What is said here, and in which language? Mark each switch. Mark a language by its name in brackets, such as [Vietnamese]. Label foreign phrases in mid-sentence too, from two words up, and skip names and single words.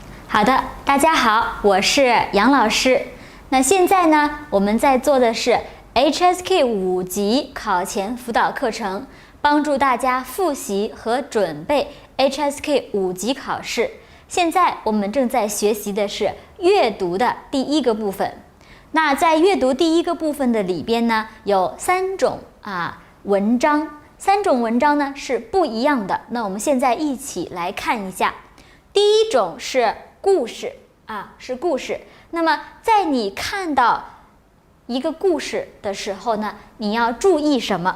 [Chinese] 好的，大家好，我是杨老師。那現在呢，我們在做的是 HSK 5 級考前輔導課程，幫助大家複習和準備 HSK 5級考試。現在我們正在學習的是閱讀的第一個部分。那在閱讀第一個部分的裡邊呢，有三種文章呢是不一樣的。那我們現在一起來看一下。第一種是故事是故事。那麼在你看到一個故事的時候呢，你要注意什麼？